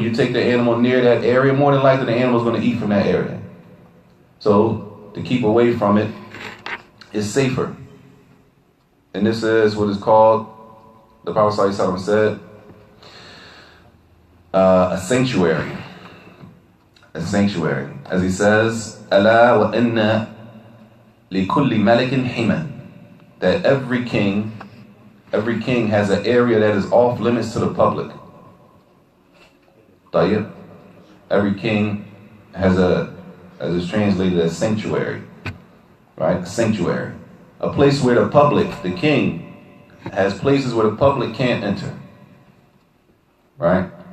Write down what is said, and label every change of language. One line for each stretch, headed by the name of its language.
English: You take the animal near that area, more than likely the animal is going to eat from that area. So to keep away from it is safer. And this is what is called, the Prophet ﷺ said, a sanctuary. A sanctuary. As he says,
Arabic: أَلَا وَإِنَّ لِكُلِّ مَلِكٍ حِمًا.
English: That every king has an area that is off limits to the public. Tayyib. Every king has as it's translated, a sanctuary. Right? A sanctuary. A place where the public, the king, has places where the public can't enter. Right?